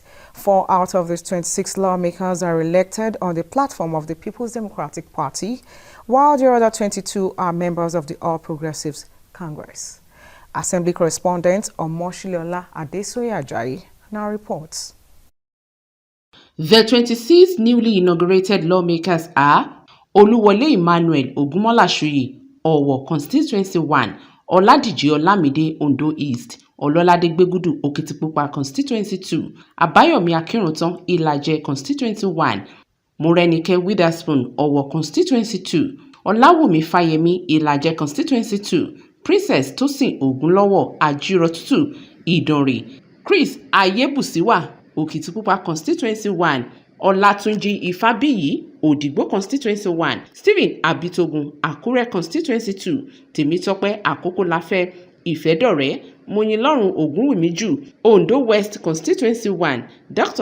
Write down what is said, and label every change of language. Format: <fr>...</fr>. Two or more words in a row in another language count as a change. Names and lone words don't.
<en>4 out of these 26 lawmakers are elected on the platform of the People's Democratic Party, while the other 22 are members of the All Progressives Congress. Assembly correspondent Omoshiliola Adesoye Ajayi now reports. The 26 newly inaugurated lawmakers are Oluwole Emmanuel Ogunmolashoye, Owo Constituency 1, Oladiji Olamide Ondo East, Ololade Gbegudu Okitipupa Constituency 2, Abayomi Akinruntan Ilaje Constituency 1, Morenike Witherspoon Owo Constituency 2, Olawumi Fayemi Ilaje Constituency 2, Princess Tosin Ogunlowo Ajirotutu Idonre, Chris Ayebusiwa Okitipupa Constituency 1, Olatunji Ifabiyi Odigbo Constituency 1, Stephen Abitogun Akure Constituency 2, Temitope Akokolafe Ifedore, Moyinlorun Ogunwumiju Ondo West Constituency 1, Dr.</en>